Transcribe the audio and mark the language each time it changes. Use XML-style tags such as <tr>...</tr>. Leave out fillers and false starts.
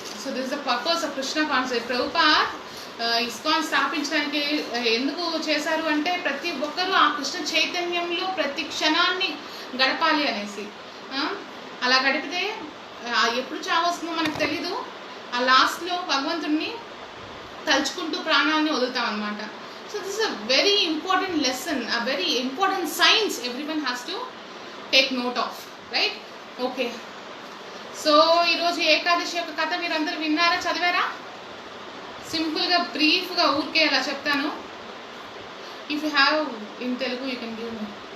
<en>So this is the purpose of Krishna concept.</en> <te>Prabhupad ISKCON స్థాపించడానికి ఎందుకు చేశారు అంటే ప్రతి ఒక్కరూ ఆ కృష్ణ చైతన్యంలో ప్రతి క్షణాన్ని గడపాలి అనేసి. అలా గడిపితే ఎప్పుడు చావస్తుందో మనకు తెలీదు. ఆ లాస్ట్లో భగవంతుడిని తలుచుకుంటూ ప్రాణాన్ని వదులుతాం అనమాట.</te> <en>So this is a very important lesson, a very important science everyone has to take note of, right? Okay.</en> <te>So ఈరోజు ఏకాదశి యొక్క కథ మీరందరూ విన్నారా, చదివారా? సింపుల్గా బ్రీఫ్గా ఊరికే అలా చెప్తాను.</te> <en>If you have in Telugu you can give me.</en>